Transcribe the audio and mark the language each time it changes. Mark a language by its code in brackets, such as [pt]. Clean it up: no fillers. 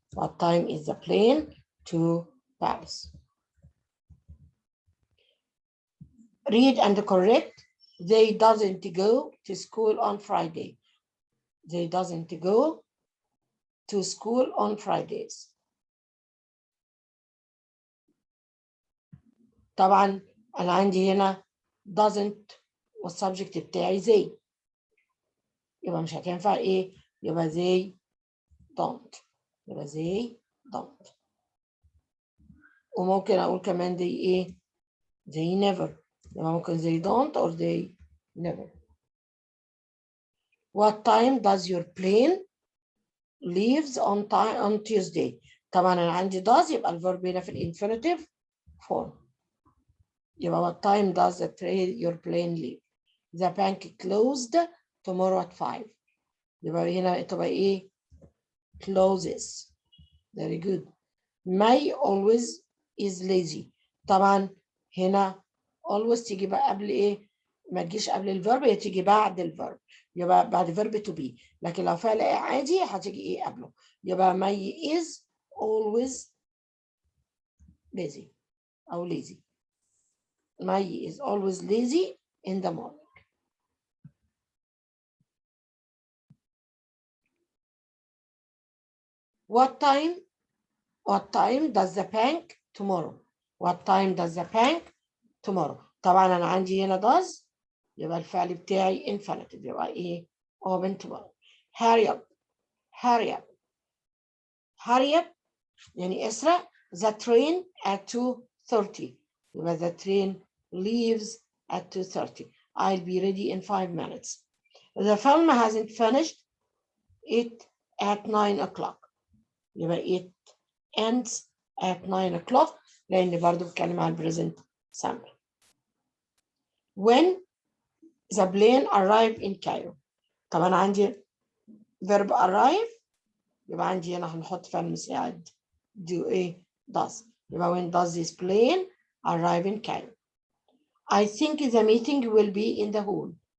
[en] What time is the plane to Paris. Read and correct They doesn't go to school on Friday. They doesn't go to school on Fridays. [ar] طبعا أنا عندي هنا doesn't والسبجكت بتاعي they. يبقى مش هتنفع إيه؟ يبقى [en] they don't. يبقى they don't. [ar] وممكن أقول كمان they إيه؟ [en] they never. [ar] يبقى ممكن [en] they don't or they never. What time does your plane leaves on Tuesday? [ar] طبعا أنا عندي does يبقى الفيرب هنا في الانفينيتيف form. [en] يبقى what time does your plane leave? The bank closed tomorrow at 5. [ar] يبقى هنا تبقى إيه؟ closes. [en] Very good. May always is lazy. [ar] طبعا هنا always تيجي بقى قبل إيه؟ ما تجيش قبل الفيرب، هي تيجي بعد الفيرب. يبقى بعد فيرب [en] to be. [ar] لكن لو فعل عادي هتيجي إيه قبله؟ يبقى [en] May is always lazy [ar] أو lazy. [en] May is always lazy in the morning. What time does the bank tomorrow? What time does the bank tomorrow? [ar] طبعا أنا عندي هنا does يبقى الفعل بتاعي infinitive يبقى إيه؟ [en] open tomorrow. Hurry up. Hurry up. Hurry up [ar] يعني اسرع. [en] The train at 2:30. يبقى the train leaves at 2:30. I'll be ready in 5 minutes. The film hasn't finished it at 9 o'clock. يبقى it ends at 9 o'clock [ar] لأن برضو بتكلم عن [en] present simple. When the plane arrived in Cairo. [ar] طبعا عندي verb arrive يبقى عندي هنا هنحط فعل مساعد do إيه does. [en] يبقى when does this plane arrive in Cairo? I think the meeting will be in the hall.